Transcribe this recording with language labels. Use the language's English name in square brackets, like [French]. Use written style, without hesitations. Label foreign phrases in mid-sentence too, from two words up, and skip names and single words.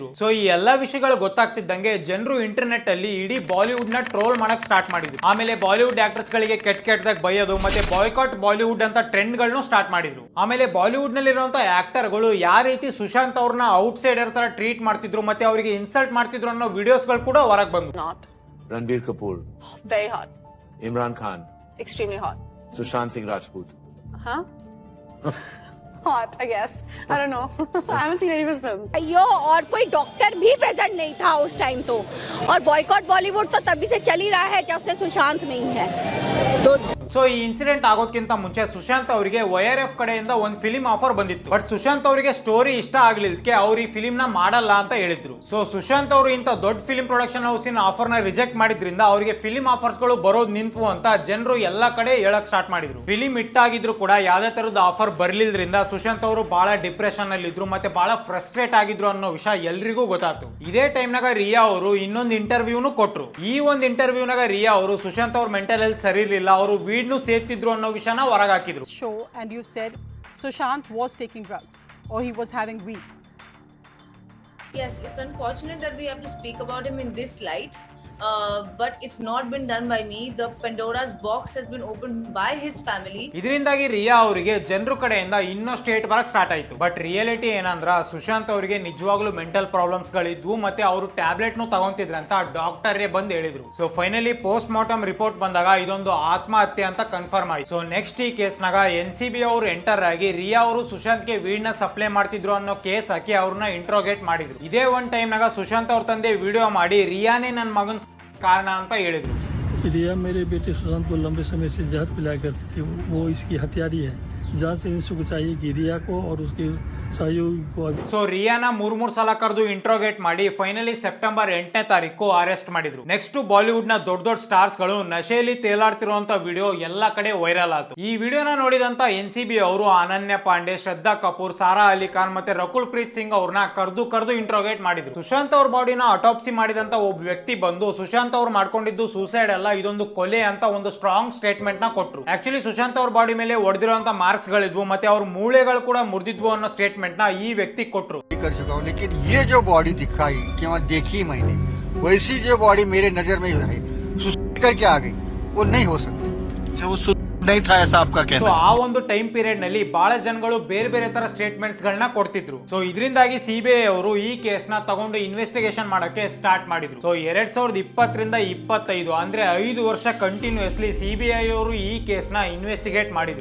[Kannada] ಸೊ ಈ ಎಲ್ಲಾ ವಿಷಯಗಳು ಗೊತ್ತಾಗ್ತಿದ್ದಂಗೆ ಜನರು ಇಂಟರ್ನೆಟ್ ಅಲ್ಲಿ ಇಡೀ ಬಾಲಿವುಡ್ ನ ಟ್ರೋಲ್ ಮಾಡಕ್ ಸ್ಟಾರ್ಟ್ ಮಾಡಿದ್ರು. ಆಮೇಲೆ [English] Bollywood actors [Kannada] ಗಳಿಗೆ ಕೆಟ್ಟದಾಗ ಬೈಯೋದು ಮತ್ತೆ [English] boycott Bollywood [Kannada] ಅಂತ ಟ್ರೆಂಡ್ ಗಳನ್ನೂ ಸ್ಟಾರ್ಟ್ ಮಾಡಿದ್ರು. ಆಮೇಲೆ ಬಾಲಿವುಡ್ ನಲ್ಲಿ ಇರುವಂತ ಆಕ್ಟರ್ ಗಳು ಯಾವ ರೀತಿ ಸುಶಾಂತ್ ಅವ್ರನ್ನ ಔಟ್ ಸೈಡರ್ ತರ ಟ್ರೀಟ್ ಮಾಡ್ತಿದ್ರು ಮತ್ತೆ ಅವರಿಗೆ ಇನ್ಸಲ್ಟ್ ಮಾಡ್ತಿದ್ರು ಅನ್ನೋ ವಿಡಿಯೋಸ್ ಗಳು ಕೂಡ ಹೊರಗೆ ಬಂದ್ರು. [Hindi] रणबीर कपूर, [English] Very hot. [Hindi] इमरान खान, [English] Extremely hot. [Hindi] सुशांत सिंह राजपूत. [English] Huh? Hot, I guess. I don't know. I haven't seen any of his films. [Hindi] अयो और कोई डॉक्टर भी प्रेजेंट नहीं था उस टाइम तो, और [English] boycott Bollywood [Hindi] तो तभी से चल ही रहा है जब से सुशांत नहीं है. [Kannada] ಸೊ ಈ ಇನ್ಸಿಡೆಂಟ್ ಆಗೋದಕ್ಕಿಂತ ಮುಂಚೆ ಸುಶಾಂತ್ ಅವರಿಗೆ YRF ಕಡೆಯಿಂದ ಒಂದು [English] film offer [Kannada] ಬಂದಿತ್ತು. ಬಟ್ ಸುಶಾಂತ್ ಅವರಿಗೆ ಸ್ಟೋರಿ ಇಷ್ಟ ಆಗ್ಲಿಕ್ಕೆ ಅವ್ರು ಈ ಫಿಲಿಂ ನ ಮಾಡಲ್ಲ ಅಂತ ಹೇಳಿದ್ರು. ಸೊ ಸುಶಾಂತ್ ಅವರು ಇಂತ ದೊಡ್ಡ [English] film production [Kannada] ಹೌಸಿನ ಆಫರ್ ನ ರಿಜೆಕ್ಟ್ ಮಾಡಿದ್ರಿಂದ ಅವರಿಗೆ [English] film offers [Kannada] ಗಳು ಬರೋದು ನಿಂತು ಅಂತ ಜನರು ಎಲ್ಲಾ ಕಡೆ ಹೇಳಕ್ ಸ್ಟಾರ್ಟ್ ಮಾಡಿದ್ರು. [English] film hit [Kannada] ಆಗಿದ್ರು ಕೂಡ ಯಾವ್ದೇ ತರದ ಆಫರ್ ಬರ್ಲಿಲ್ದ್ರಿಂದ ಸುಶಾಂತ್ ಅವರು ಬಹಳ ಡಿಪ್ರೆಷನ್ ಅಲ್ಲಿ ಇದ್ರು ಮತ್ತೆ ಬಹಳ ಫ್ರಸ್ಟ್ರೇಟ್ ಆಗಿದ್ರು ಅನ್ನೋ ವಿಷಯ ಎಲ್ರಿಗೂ ಗೊತ್ತಾಯ್ತು. ಇದೇ ಟೈಮ್ ನಾಗ ರಿಯಾ ಅವರು ಇನ್ನೊಂದು ಇಂಟರ್ವ್ಯೂನು ಕೊಟ್ರು. ಈ ಒಂದು ಇಂಟರ್ವ್ಯೂನಾಗ ರಿಯಾ ಅವರು ಸುಶಾಂತ್ ಅವ್ರ [English] mental health [Kannada] ಸರಿ ಇರಲಿಲ್ಲ, ಅವರು ವೀಡ್ನು ಸೇರ್ತಿದ್ರು ಅನ್ನೋ ವಿಷಯನ ಹೊರಗೆ ಹಾಕಿದ್ರು. [English] Show and you said Sushant was taking drugs or he was having weed. Yes, it's unfortunate that we have to speak about him in this light, but it's not been done by me. The Pandora's box has been opened by his family. [Kannada] ಇದರಿಂದಾಗಿ ರಿಯಾ ಅವರಿಗೆ ಜನರ ಕಡೆಯಿಂದ ಇನ್ನೂ ಸ್ಟೇಟ್ ಬರಕ್ ಸ್ಟಾರ್ಟ್ ಆಯ್ತು. ಬಟ್ ರಿಯಾಲಿಟಿ ಏನಂದ್ರ ಸುಶಾಂತ್ ಅವರಿಗೆ ನಿಜವಾಗ್ಲೂ [English] mental problems [Kannada] ಗಳಿದ್ವು ಮತ್ತೆ ಅವರು ಟ್ಯಾಬ್ಲೆಟ್ ನು ತಗೊಂತಿದ್ರಂತ ಡಾಕ್ಟರ್ ಬಂದ್ ಹೇಳಿದ್ರು. ಸೊ [English] finally post mortem report [Kannada] ಬಂದಾಗ ಇದೊಂದು ಆತ್ಮಹತ್ಯೆ ಅಂತ ಕನ್ಫರ್ಮ್ ಆಯ್ತು. [English] so next [Kannada] ಈ ಕೇಸ್ ನಾಗ NCB ಅವರು ಎಂಟರ್ ಆಗಿ ರಿಯಾ ಅವರು ಸುಶಾಂತ್ ಗೆ ವೀಡ್ ನ ಸಪ್ಲೈ ಮಾಡ್ತಿದ್ರು ಅನ್ನೋ ಕೇಸ್ ಹಾಕಿ ಅವ್ರನ್ನ ಇಂಟ್ರೋಗೇಟ್ ಮಾಡಿದ್ರು. ಇದೇ ಒಂದ್ ಟೈಮ್ ನಾಗ ಸುಶಾಂತ್ ಅವ್ರ ತಂದೆ ವಿಡಿಯೋ ಮಾಡಿ ರಿಯಾನೇ ನನ್ನ ಮಗನ್ ಕಾರಣ ಅಂತ ಹೇಳಿದ್ರು. [Hindi] रिया मेरे बेटे सुशांत को लंबे समय से जहर पिलाया करती थी, वो इसकी हत्यारी है. जहाँ से इनको चाहिए कि रिया को और उसके सहयोगी को. [Kannada] ಸೊ ರಿಯಾನ ಮೂರ್ ಸಲ ಕರೆದು ಇಂಟ್ರೋಗೇಟ್ ಮಾಡಿ [English] finally September [Kannada] 8ನೇ ತಾರೀಕು ಅರೆಸ್ಟ್ ಮಾಡಿದ್ರು. ನೆಕ್ಸ್ಟ್ ಬಾಲಿವುಡ್ ನ ದೊಡ್ಡ ಸ್ಟಾರ್ಸ್ ಗಳು ನಶೆಯಲ್ಲಿ ತೇಲಾಡ್ತಿರುವಂತ ವಿಡಿಯೋ ಎಲ್ಲಾ ಕಡೆ ವೈರಲ್ ಆಯ್ತು. ಈ ವಿಡಿಯೋನ ನೋಡಿದಂತ NCB ಅವರು ಅನನ್ಯ ಪಾಂಡೆ, ಶ್ರದ್ಧಾ ಕಪೂರ್, ಸಾರಾ ಅಲಿ ಖಾನ್ ಮತ್ತೆ ರಕುಲ್ ಪ್ರೀತ್ ಸಿಂಗ್ ಅವ್ರನ್ನ ಕರೆದು ಇಂಟ್ರೋಗೇಟ್ ಮಾಡಿದ್ರು. ಸುಶಾಂತ್ ಅವ್ರ ಬಾಡಿನ ಅಟಾಪ್ಸಿ ಮಾಡಿದಂತ ಒಬ್ಬ ವ್ಯಕ್ತಿ ಬಂದು ಸುಶಾಂತ್ ಅವ್ರು ಮಾಡ್ಕೊಂಡಿದ್ದು ಸೂಸೈಡ್ ಅಲ್ಲ, ಇದೊಂದು ಕೊಲೆ ಅಂತ ಒಂದು [English] strong statement [Kannada] ನ ಕೊಟ್ರು. ಆಕ್ಚುಲಿ ಸುಶಾಂತ್ ಅವ್ರ ಬಾಡಿ ಮೇಲೆ ಹೊಡೆದಿರುವಂತ ಮಾರ್ಕ್ಸ್ ಗಳಿದ್ವು ಮತ್ತೆ ಅವ್ರ ಮೂಳೆಗಳು ಕೂಡ ಮುರಿದಿದ್ವು ಅನ್ನೋ ಸ್ಟೇಟ್ಮೆಂಟ್ ನ ಈ ವ್ಯಕ್ತಿ ಕೊಟ್ರು. [Hindi] कर चुका हूँ, लेकिन ये जो बॉडी दिखाई कि वहाँ देखी मैंने, वैसी जो बॉडी मेरे नजर में है सुसाइड करके आ गई, वो नहीं हो सकती. वो नहीं था ऐसा आपका कहना. [Kannada] ಸೊ ಆ ಒಂದು [English] time period [Kannada] ನಲ್ಲಿ ಬಹಳ ಜನಗಳು ಬೇರೆ ಬೇರೆ ತರ ಸ್ಟೇಟ್ಮೆಂಟ್ಸ್ ಗಳನ್ನ ಕೊಡ್ತಿದ್ರು. ಸೊ ಇದರಿಂದಾಗಿ CBI ಅವರು ಈ ಕೇಸ್ ನ ತಗೊಂಡು ಇನ್ವೆಸ್ಟಿಗೇಷನ್ ಮಾಡಕ್ಕೆ ಸ್ಟಾರ್ಟ್ ಮಾಡಿದ್ರು. ಸೊ 2020 ರಿಂದ 25 ಅಂದ್ರೆ 5 ವರ್ಷ ಕಂಟಿನ್ಯೂಸ್ಲಿ CBI ಅವರು ಈ ಕೇಸ್ ನ ಇನ್ವೆಸ್ಟಿಗೇಟ್ ಮಾಡಿದ್ರು.